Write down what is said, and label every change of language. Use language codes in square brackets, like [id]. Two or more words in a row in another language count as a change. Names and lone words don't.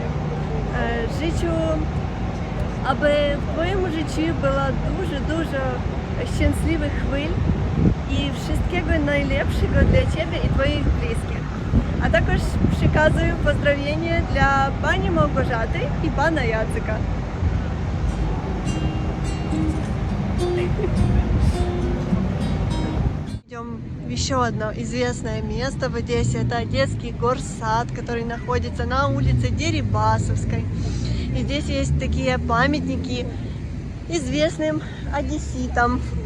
[pl] Życzę, aby w Twoim życiu było dużo szczęśliwych chwil i wszystkiego najlepszego dla Ciebie i Twoich bliskich. A також przekazuję pozdrowienie dla pani Małgorzaty i pana Jaceka. [ru] Идем в еще одно известное место в Одессе. Это Одесский горсад, который находится на улице Дерибасовской. И здесь есть такие памятники известным одесситам.